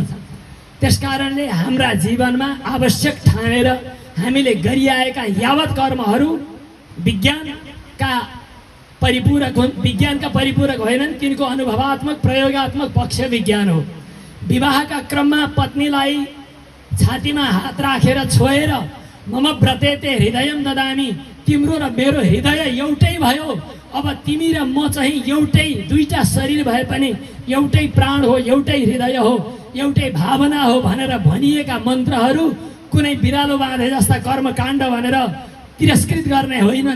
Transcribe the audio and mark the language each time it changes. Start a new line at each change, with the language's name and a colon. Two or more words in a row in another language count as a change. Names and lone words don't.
Nepali: त्यसकारणले हाम्रा जीवनमा आवश्यक ठानेर हामीले गरिआएका यावत कर्महरू विज्ञानका परिपूरक होइनन्, तिनको अनुभवात्मक प्रयोगात्मक पक्ष विज्ञान हो। विवाहका क्रममा पत्नीलाई छातीमा हात राखेर छोएर
Sanskrit: मम व्रतेते हृदयम ददामी,
Nepali: तिम्रो र मेरो हृदय एउटै भयो, अब तिमी र म चाहिँ एउटै, दुईटा शरीर भए पनि एउटै प्राण हो, एउटै हृदय हो, एउटै भावना हो भनेर भनिएका मन्त्रहरू कुनै बिरालो बाँधे जस्ता कर्मकाण्ड भनेर तिरस्कृत गर्ने होइनन्।